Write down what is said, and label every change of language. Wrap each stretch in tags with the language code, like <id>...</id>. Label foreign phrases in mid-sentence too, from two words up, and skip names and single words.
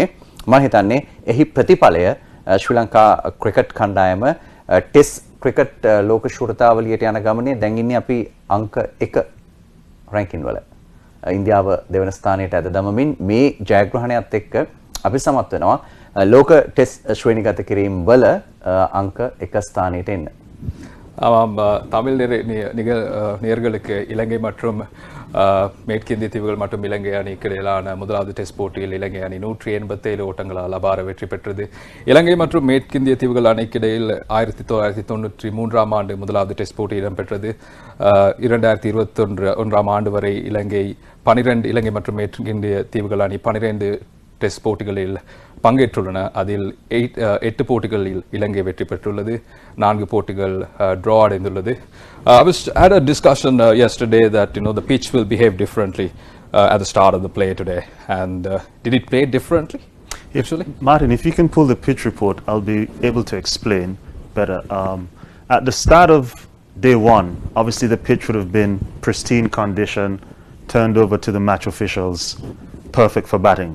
<si>මම හිතන්නේ එහි ප්‍රතිඵලය ශ්‍රී ලංකා ක්‍රිකට් කණ්ඩායම</si> <en>test cricket</en> <si>ලෝක ශූරතාවලියට යන ගමනේ දැන් ඉන්නේ අපි අංක 1 රැන්කින් වල. ඉන්දියාව දෙවන ස්ථානයට ඇද දමමින් මේ ජයග්‍රහණයත් එක්ක අපි සමත් වෙනවා ලෝක ටෙස්ට් ශ්‍රේණිගත කිරීම වල අංක 1 ස්ථානයට එන්න.</si> <ta>தமிழ் நேர்களுக்கு இலங்கை மற்றும் மேற்கிந்திய தீவுகள் மற்றும் இலங்கை அணிக்கு இடையிலான முதலாவது டெஸ்ட் போட்டியில் இலங்கை அணி 187 ஓட்டங்களால் அபார வெற்றி பெற்றது. இலங்கை மற்றும் மேற்கிந்திய தீவுகள் அணிக்கு இடையில் 1993ஆம் ஆண்டு முதலாவது டெஸ்ட் போட்டி இடம்பெற்றது. 2021ஆம் ஆண்டு வரை இலங்கை மற்றும் மேற்கிந்திய தீவுகள் அணி 12 டெஸ்ட் போட்டிகளில் பங்கேற்றுள்ளன. அதில் 8 போட்டிகளில் இலங்கை வெற்றி பெற்றுள்ளது, 4 போட்டிகள் draw அடைந்துள்ளது.</ta> <en>I had a discussion yesterday that the pitch will behave differently at the start of the play today, and did it play differently actually? Martin, if you can pull the pitch report, I'll be able to explain better. At the start of day 1, obviously the pitch would have been pristine condition, turned over to the match officials, perfect for batting.</en>